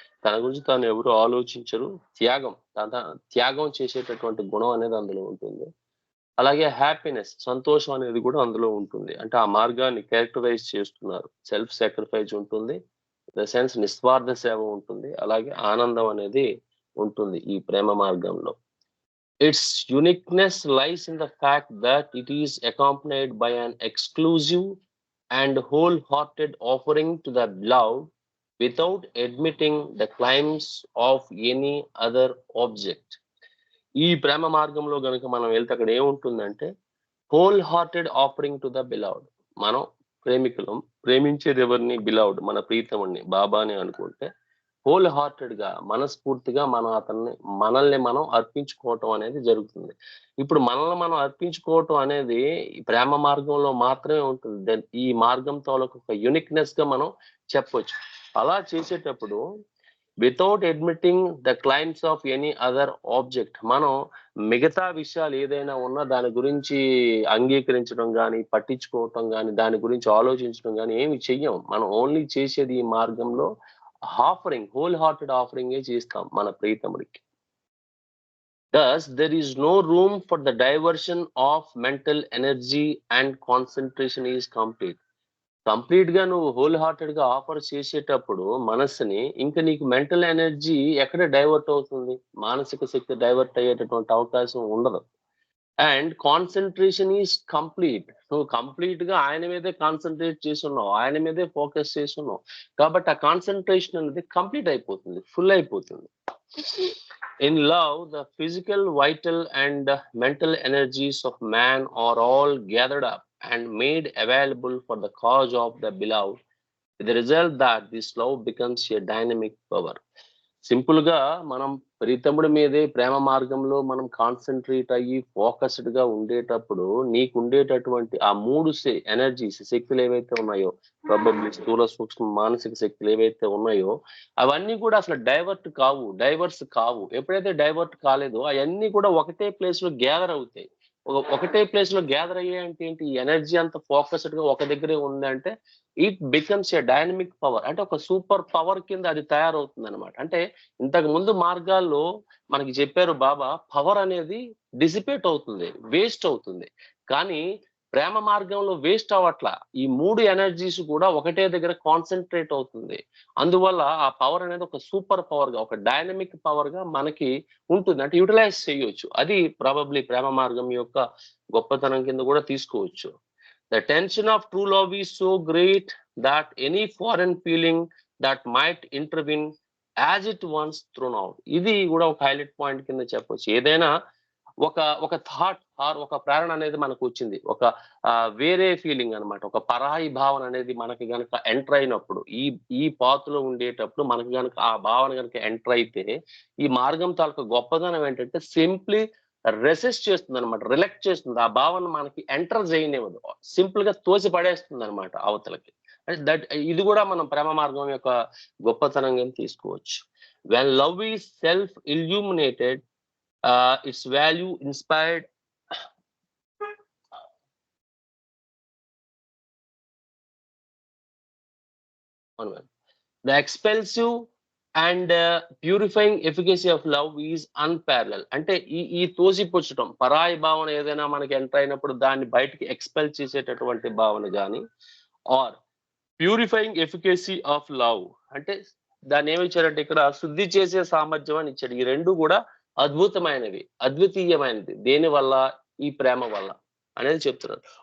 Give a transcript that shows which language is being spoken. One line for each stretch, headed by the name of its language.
Telugu: తన గురించి తాను ఎవరు ఆలోచించరు, త్యాగం చేసేటటువంటి గుణం అనేది అందులో ఉంటుంది. అలాగే హ్యాపీనెస్, సంతోషం అనేది కూడా అందులో ఉంటుంది. అంటే ఆ మార్గాన్ని క్యారెక్టరైజ్ చేస్తున్నారు. సెల్ఫ్ సాక్రిఫైస్ ఉంటుంది, ద సెన్స్ నిస్వార్థ సేవ ఉంటుంది, అలాగే ఆనందం అనేది ఉంటుంది ఈ ప్రేమ మార్గంలో.
English: Its uniqueness lies in the fact that it is accompanied by an exclusive and wholehearted offering to the beloved without admitting the claims of any other object.
Telugu: ఈ ప్రేమ మార్గంలో గనుక మనం వెళ్తే అక్కడ ఏముంటుందంటే
English: Whole hearted offering to the beloved.
Telugu: మనం ప్రేమికులం, ప్రేమించేది ఎవరిని? Beloved, మన ప్రీతముని బాబాని అనుకుంటే హోల్ హార్టెడ్ గా, మనస్ఫూర్తిగా మనం మనల్ని మనం అర్పించుకోవటం అనేది జరుగుతుంది. ఇప్పుడు మనల్ని మనం అర్పించుకోవటం అనేది ఈ ప్రేమ మార్గంలో మాత్రమే ఉంటుంది. ఈ మార్గం తాలూకు ఒక యూనిక్నెస్ గా మనం చెప్పొచ్చు. అలా చేసేటప్పుడు
English: without admitting the claims of any other object,
Telugu: మనం మిగతా విషయాలు ఏదైనా ఉన్నా దాని గురించి అంగీకరించడం కానీ, పట్టించుకోవటం కానీ, దాని గురించి ఆలోచించడం కానీ ఏమి చెయ్యం. మనం ఓన్లీ చేసేది ఈ మార్గంలో ఆఫరింగ్, హోల్ హార్టెడ్ ఆఫరింగ్ చేస్తాం మన ప్రీతముడికి.
English: Thus, there is no room for the diversion of mental energy and concentration is complete.
Telugu: Complete గా నువ్వు హోల్ హార్టెడ్ గా ఆఫర్ చేసేటప్పుడు మనస్సుని, ఇంకా నీకు మెంటల్ ఎనర్జీ ఎక్కడ డైవర్ట్ అవుతుంది? మానసిక శక్తి డైవర్ట్ అయ్యేటటువంటి అవకాశం ఉండదు.
English: And concentration is complete.
Telugu: నువ్వు కంప్లీట్ గా ఆయన మీదే కాన్సన్ట్రేట్ చేస్తున్నావు, ఆయన మీదే ఫోకస్ చేస్తున్నావు కాబట్టి ఆ కాన్సన్ట్రేషన్ అనేది కంప్లీట్ అయిపోతుంది, ఫుల్ అయిపోతుంది.
English: In love the physical, vital and mental energies of man are all gathered up and made available for the cause of the beloved, with the result that this love becomes a dynamic power.
Telugu: Simple గా మనం ప్రీతముడి మీదే ప్రేమ మార్గంలో మనం concentrate అయ్యి focused గా ఉండేటప్పుడు నీకు ఉండేటటువంటి ఆ మూడు ఎనర్జీస్, శక్తులు ఏవైతే ఉన్నాయో, ప్రాబబ్లీ స్థూల, సూక్ష్మ, మానసిక శక్తులు ఏవైతే ఉన్నాయో అవన్నీ కూడా అసలు డైవర్స్ కావు. ఎప్పుడైతే డైవర్ట్ కాలేదో అవన్నీ కూడా ఒకటే ప్లేస్ లో గ్యాదర్ అవుతాయి. ఒకటే ప్లేస్ లో గ్యాదర్ అయ్యాయి అంటే ఏంటి? ఈ ఎనర్జీ అంతా ఫోకస్డ్ గా ఒక దగ్గరే ఉందంటే
English: It becomes a dynamic power.
Telugu: అంటే ఒక సూపర్ పవర్ కింద అది తయారవుతుంది అనమాట. అంటే ఇంతకు ముందు మార్గాల్లో మనకి చెప్పారు బాబా, పవర్ అనేది డిసిపేట్ అవుతుంది, వేస్ట్ అవుతుంది. కానీ ప్రేమ మార్గంలో వేస్ట్ అవ్వట్లా. ఈ మూడు ఎనర్జీస్ కూడా ఒకటే దగ్గర కాన్సన్ట్రేట్ అవుతుంది. అందువల్ల ఆ పవర్ అనేది ఒక సూపర్ పవర్ గా, ఒక డైనమిక్ పవర్ గా మనకి ఉంటుంది. అంటే యూటిలైజ్ చేయొచ్చు. అది ప్రాబబ్లీ ప్రేమ మార్గం యొక్క గొప్పతనం కింద కూడా తీసుకోవచ్చు.
English: The tension of true love is so great that any foreign feeling that might intervene as it once thrown out.
Telugu: ఇది కూడా ఒక హైలైట్ పాయింట్ కింద చెప్పొచ్చు. ఏదైనా ఒక థాట్ ఆర్ ఒక ప్రేరణ అనేది మనకు వచ్చింది, ఒక వేరే ఫీలింగ్ అనమాట, ఒక పరాయి భావన అనేది మనకి గనక ఎంటర్ అయినప్పుడు, ఈ పాతులో ఉండేటప్పుడు మనకి గనక ఆ భావన గనక ఎంటర్ అయితే ఈ మార్గం తాలూకు గొప్పదనం ఏంటంటే సింప్లీ రెసిస్ట్ చేస్తుంది అనమాట, రిలెక్ట్ చేస్తుంది. ఆ భావన మనకి ఎంటర్ చేయనివ్వదు, సింపుల్ గా తోసి పడేస్తుంది అనమాట అవతలకి. ఇది కూడా మనం ప్రేమ మార్గం యొక్క గొప్పతనంగా తీసుకోవచ్చు.
English: When love is self illuminated, its value inspired the expulsive and purifying efficacy of love is unparalleled.
Telugu: అంటే ఈ తోసిపుచ్చటం, పరాయి భావన ఏదైనా మనకి ఎంటర్ అయినప్పుడు దాన్ని బయటికి ఎక్స్పెల్ చేసేటటువంటి భావన కానీ,
English: or purifying efficacy of love
Telugu: అంటే దాన్ని ఏమి ఇచ్చారంటే ఇక్కడ శుద్ధి చేసే సామర్థ్యం అని ఇచ్చాడు. ఈ రెండు కూడా అద్భుతమైనవి, అద్వితీయమైనది. దేని వల్ల? ఈ ప్రేమ వల్ల అనేది చెప్తున్నారు.